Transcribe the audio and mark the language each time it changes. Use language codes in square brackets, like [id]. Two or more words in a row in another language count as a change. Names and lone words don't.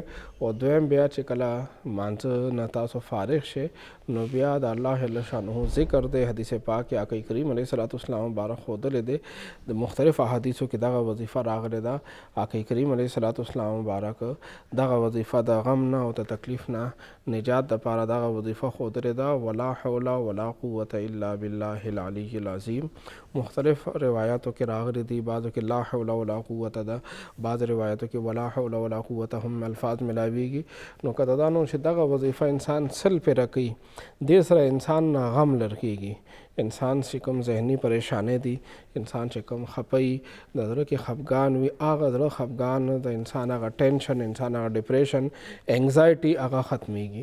[ps] او دویم بیا چې کله مانځه نه تاسو فارغ شئ نو بیا د الله جل شانه ذکر دی. حدیث پاک کې آقا کریم [ar] علیه الصلاۃ والسلام [ps] مبارک ښودلی دی، د مختلف احادیثو کې دغه وظیفه راغلی ده. آقا کریم [ar] علیه الصلاۃ والسلام [ps] مبارک دغه وظیفه د غم نه او د تکلیف نه نجات دپاره دغه وظیفه ښودلی ده. [ar] ولا حول ولا قوة الا بالله العلی العظیم. [ps] مختلف روایاتو کې راغلی دي، بعضو کې [ar] لا حول ولا قوة [ps] ده، بعض روایاتو کې [ar] ولا حول ولا قوة [ps] هم الفاظ ملاویږي. نو که دا نو چې دغه وظیفه انسان سل پیره کوي، دې سره انسان نه غم لر کېږي. انسان چې کوم ذهني پریشانې دي، انسان چې کوم خپه د زړه کې خفګان وي، هغه زړه خفګان د انسان هغه ټینشن، انسان هغه ډپریشن، انگزایټي هغه ختمیږي.